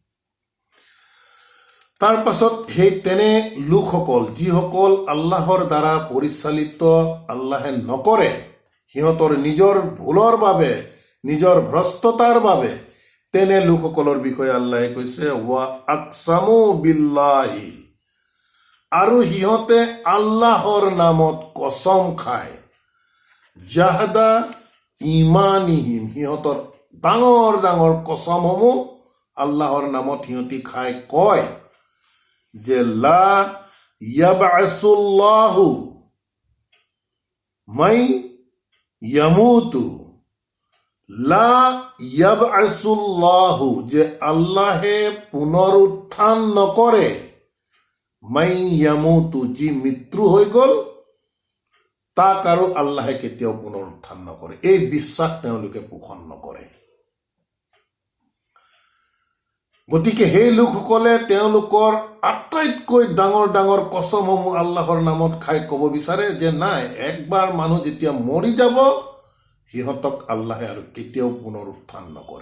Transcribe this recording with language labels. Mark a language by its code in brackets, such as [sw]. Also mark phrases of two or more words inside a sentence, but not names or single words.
[as] তাৰ পাছত সেই তেনে লোকসকল যিসকল আল্লাহৰ দ্বাৰা পৰিচালিত আল্লাহে নকৰে, সিহঁতৰ নিজৰ ভুলৰ বাবে, নিজৰ ভ্ৰষ্টতাৰ বাবে, তেনে লোকসকলৰ বিষয়ে আল্লাহে কৈছে [ar] وأقسموا بالله, [as] আৰু সিহঁতে আল্লাহৰ নামত কসম খায়, [ar] جهد أيمانهم, [as] সিহঁতৰ ডাঙৰ ডাঙৰ কসমসমূহ আল্লাহৰ নামত সিহঁতি খাই কয় যে [ar] لا يبعث الله من يموت لا [as] ইয়াবআছুল্লাহু, যে আল্লাহে পুনৰুত্থান নকৰে [ar] من يموت, [as] যি মৃত্যু হৈ গ'ল তাক আৰু আল্লাহে কেতিয়াও পুনৰুত্থান নকৰে। এই বিশ্বাস তেওঁলোকে পোষণ নকৰে। গতিকে সেই লোকসকলে তেওঁলোকৰ আটাইতকৈ ডাঙৰ ডাঙৰ কসমসমূহ আল্লাহৰ নামত খাই ক'ব বিচাৰে যে নাই, একবাৰ মানুহ যেতিয়া মৰি যাব সিহঁতক আল্লাহে আৰু কেতিয়াও পুনৰুত্থান নকৰে।